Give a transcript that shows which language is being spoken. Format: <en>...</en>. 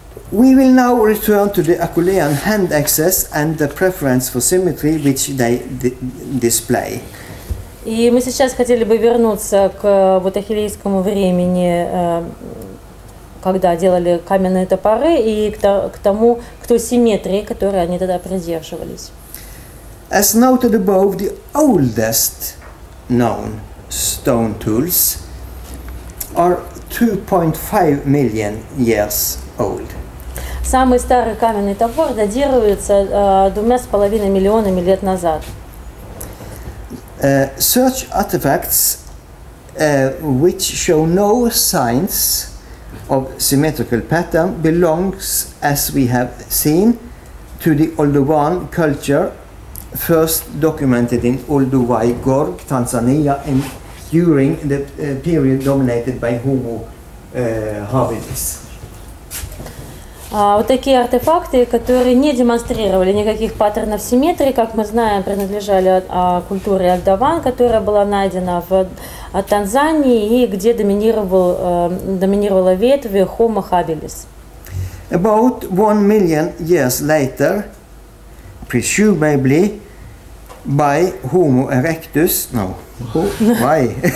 <en>We will now return to the Acheulean hand axes and the preference for symmetry which they display.</en> <ru>И мы сейчас хотели бы вернуться к вот ахиллейскому времени, когда делали каменные топоры, и к тому, к той симметрии, которой они тогда придерживались.</ru> <en>As noted above, the oldest known stone tools are 2.5 million years old.</en> <ru>Самый старый каменный топор датируется 2,5 миллионами лет назад.</ru> <en>Such artifacts which show no signs of symmetrical pattern belongs, as we have seen, to the Oldowan culture, first documented in Olduvai Gorg, Tanzania, during the period dominated by Homo habilis.</en> <ru>Вот такие артефакты, которые не демонстрировали никаких паттернов симметрии, как мы знаем, принадлежали культуре Олдован, которая была найдена в Танзании и где доминировала ветвь Homo habilis.</ru> <en>About 1 million years later, presumably by Homo erectus, no, why?</en>